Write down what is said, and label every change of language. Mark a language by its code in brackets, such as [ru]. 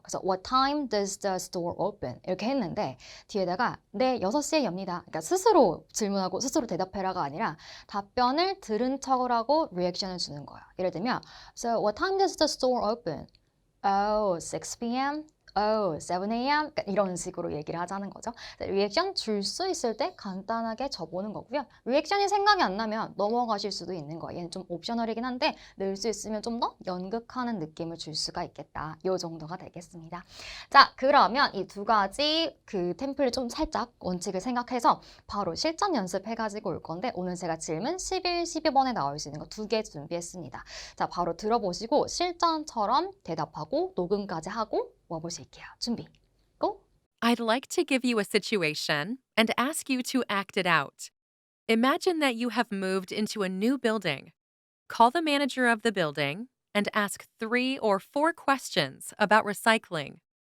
[en] 그래서 What time does the store open? [ko] 이렇게 했는데 뒤에다가 네, 6시에 엽니다. 그러니까 스스로 질문하고 스스로 대답해라가 아니라 답변을 들은 척을 하고 리액션을 주는 거예요. 예를 들면 [en] So what time does the store open? Oh, 6 p.m. Oh, 7 a.m. [ko] 그러니까 이런 식으로 얘기를 하자는 거죠. 리액션 줄 수 있을 때 간단하게 줘보는 거고요. 리액션이 생각이 안 나면 넘어가실 수도 있는 거예요. 얘는 좀 옵셔널이긴 한데 넣을 수 있으면 좀 더 연극하는 느낌을 줄 수가 있겠다. 이 정도가 되겠습니다. 자, 그러면 이 두 가지 그 템플 좀 살짝 원칙을 생각해서 바로 실전 연습해가지고 올 건데 오늘 제가 질문 11, 12번에 나올 수 있는 거 두 개 준비했습니다. 자, 바로 들어보시고 실전처럼 대답하고 녹음까지 하고 와보실게요. 준비, 고! [en] I'd like to give you a situation and ask you to act it out. Imagine that you have moved into a new building. Call the manager of the building and ask 3 or 4 questions about recycling.